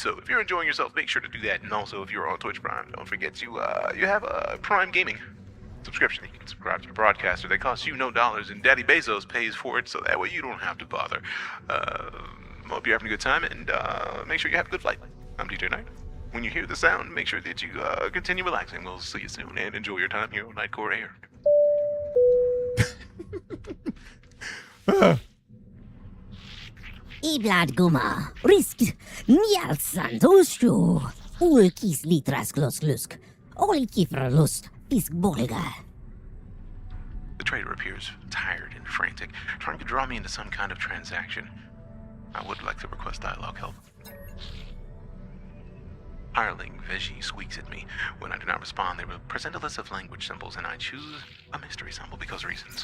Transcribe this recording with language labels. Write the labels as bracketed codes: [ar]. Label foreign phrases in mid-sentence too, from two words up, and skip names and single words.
[en] So if you're enjoying yourself, make sure to do that. And also, if you're on Twitch Prime, don't forget you have a Prime Gaming subscription. You can subscribe to the broadcaster. They cost you no dollars, and Daddy Bezos pays for it, so that way you don't have to bother. Hope you're having a good time, and make sure you have a good flight. I'm DeejayKnight. When you hear the sound, make sure that you continue relaxing. We'll see you soon, and enjoy your time here on Nightcore Air. Iblad guma, risk, njalsan tushu, ulkis litras glusk, olikifra lust, pisk boliga. The trader appears tired and frantic, trying to draw me into some kind of transaction. I would like to request dialogue help. Hireling Veggie squeaks at me. When I do not respond, they will present a list of language symbols, and I choose a mystery symbol because reasons.